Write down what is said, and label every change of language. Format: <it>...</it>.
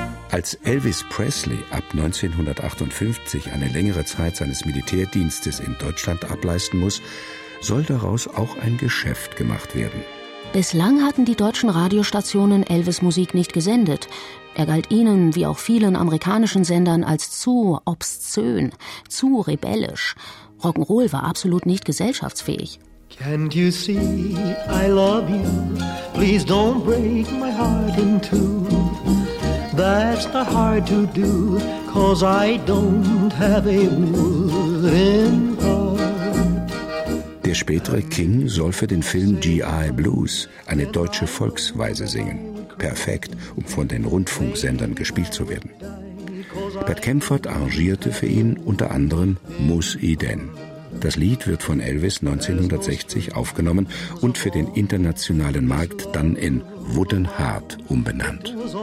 <de>Als Elvis Presley ab 1958 eine längere Zeit seines Militärdienstes in Deutschland ableisten muss, soll daraus auch ein Geschäft gemacht werden. Bislang hatten die deutschen Radiostationen Elvis Musik nicht gesendet. Er galt ihnen, wie auch vielen amerikanischen Sendern, als zu obszön, zu rebellisch. Rock'n'Roll war absolut nicht gesellschaftsfähig.</de> <en>Can't you see I love you? Please don't break my heart in two. That's not hard to do, 'cause I don't have a wooden heart.</en> <de>Der spätere King soll für den Film G.I. Blues eine deutsche Volksweise singen. Perfekt, um von den Rundfunksendern gespielt zu werden. Bert Kempfert arrangierte für ihn unter anderem Muss I denn? Das Lied wird von Elvis 1960 aufgenommen und für den internationalen Markt dann in Wooden Heart umbenannt.</de>